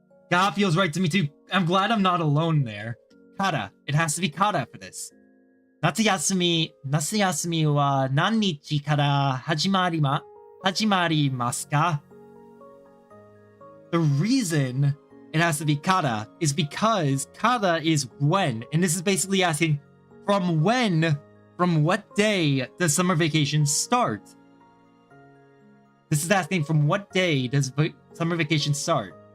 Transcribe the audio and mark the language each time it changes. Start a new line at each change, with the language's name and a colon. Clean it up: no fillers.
English: God feels right to me too. I'm glad I'm not alone there. Kata. It has to be kata for this.
Japanese: 夏休みは何日から始まりますか?
English: The reason it has to be kata is because kata is when, and this is basically asking from what day does summer vacation start? This is asking from what day does summer vacation start?